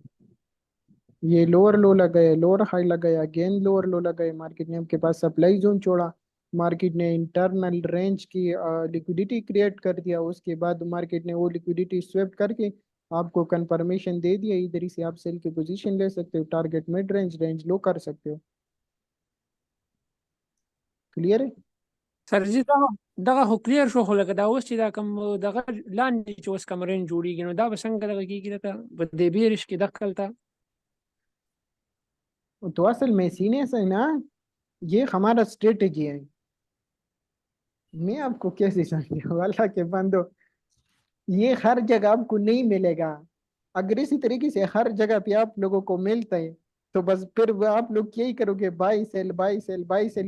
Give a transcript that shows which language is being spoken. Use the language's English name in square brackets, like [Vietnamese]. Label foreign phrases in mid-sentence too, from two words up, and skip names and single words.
[Urdu] یہ [English] lower low [Urdu] لگائے, [English] lower high [Urdu] لگایا, [English] again lower low [Urdu] لگائے، مارکیٹ نے آپ کے پاس [English] supply zone [Urdu] چھوڑا، مارکیٹ نے [English] internal range [Urdu] کی [English] liquidity create [Urdu] کر دیا، اس کے بعد مارکیٹ نے وہ [English] liquidity sweep [Urdu] کر کے آپ کو کنفرمیشن دے دیا، ادھر ہی سے آپ سیل کی پوزیشن لے سکتے ہو, [English] target mid range range low [Urdu] کر سکتے ہو. کلیئر ہے. [Pashto] سر جی دغه خو کلیر شو، خو لکه دا اوس چې دا کوم دغه لاندې چې اوس کوم رینج جوړیږي نو دا به څنګه دغه کېږي لکه په دې بیرش کې دخل تا. [Urdu] تو اصل میں سینے سے نہ یہ ہمارا سٹریٹیجی ہے. میں آپ کو کیسے سمجھاؤں اللہ کے بندو، یہ ہر جگہ آپ کو نہیں ملے گا. اگر اسی طریقے سے ہر جگہ پہ آپ لوگوں کو ملتا ہے تو بس پھر وہ آپ لوگ یہی کرو گے, [English] buy sell buy sell buy sell.